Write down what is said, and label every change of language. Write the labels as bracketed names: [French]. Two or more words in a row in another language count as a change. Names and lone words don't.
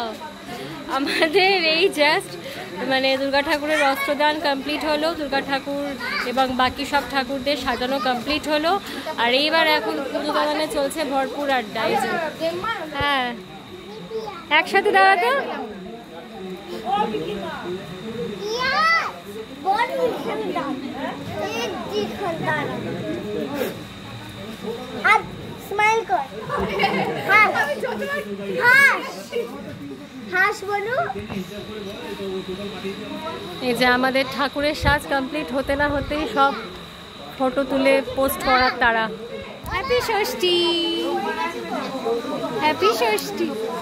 [Bangla] আমাদের এই জাস্ট মানে দুর্গা ঠাকুরের অস্ত্রদান কমপ্লিট হলো, দুর্গা ঠাকুর এবং বাকি সব ঠাকুরদের সাজানো কমপ্লিট হলো, আর এইবার এখন পুজো দালানে চলছে ভরপুর আড্ডা। এই যে হ্যাঁ একসাথে দাঁড়াতো। [Hindi] स्माइल कर हास हास हास बोलो। [Bangla] এই যে আমাদের ঠাকুরের সাজ কমপ্লিট হতে না হতেই সব ফটো তুলে পোস্ট করার তারা। হ্যাপি ষষ্ঠী, হ্যাপি ষষ্ঠী।